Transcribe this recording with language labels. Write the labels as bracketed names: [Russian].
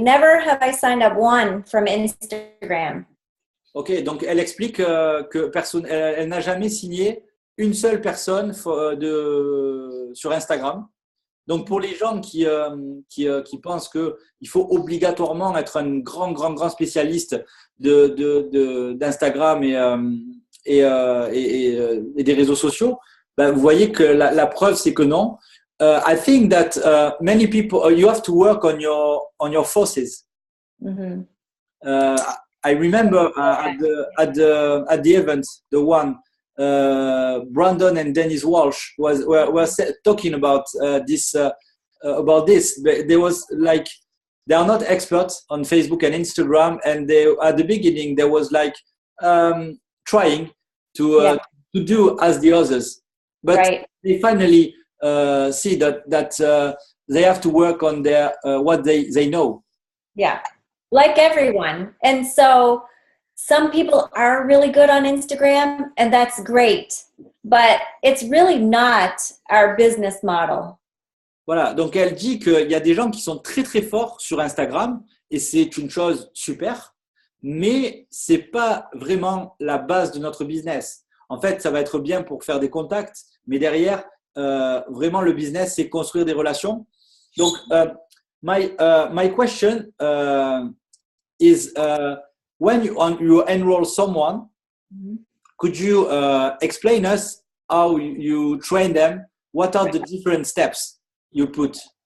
[English] Never have I signed up one from Instagram. [French] Ok, donc elle explique que personne, elle n'a jamais signé une seule personne sur Instagram. Donc pour les gens qui pensent qu'il faut obligatoirement être un grand spécialiste d'Instagram et des réseaux sociaux, ben, vous voyez que la preuve c'est que non. [English] I think that many people, you have to work on your forces. Mm-hmm. I remember at the event, the one Brandon and Dennis Walsh were talking about this. There was like, they are not experts on Facebook and Instagram, and at the beginning there was like trying to do as the others, but right. They finally see that they have to work on their what they know. Yeah, like everyone. And so some people are really good on Instagram, and that's great, but it's really not our business model. [French] Voilà, donc elle dit qu'il y a des gens qui sont très forts sur Instagram, et c'est une chose super, mais c'est pas vraiment la base de notre business. En fait, ça va être bien pour faire des contacts, mais derrière, vraiment le business, c'est construire des relations. [English] Donc, my question is, when you enroll someone, could you explain us how you train them? What are the different steps you put?